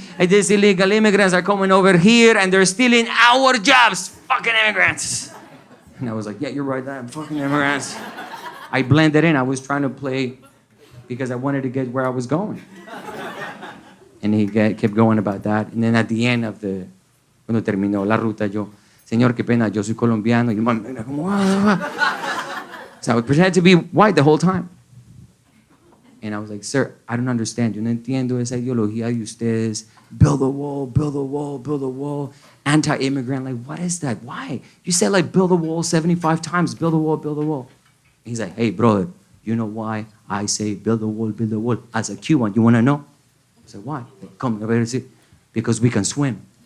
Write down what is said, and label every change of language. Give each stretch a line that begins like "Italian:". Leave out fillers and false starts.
English: And these illegal immigrants are coming over here, and they're stealing our jobs. Fucking immigrants. And I was like, yeah, you're right, I'm fucking immigrants. I blended in. I was trying to play because I wanted to get where I was going. And he kept going about that. And then at the end of
Spanish: cuando terminó la ruta, yo, señor, qué pena, yo soy colombiano. Y yo, como,
English: so I would pretend to be white the whole time. And I was like, sir, I don't understand.
Spanish: Yo no entiendo esa ideología de ustedes.
English: Build a wall, build a wall, build a wall. Anti-immigrant, like, what is that? Why? You said, like, build a wall 75 times. Build a wall, build a wall. And he's like, hey, brother, you know why I say build a wall as a Cuban? You want to know? I said, why? Like, come, because we can swim.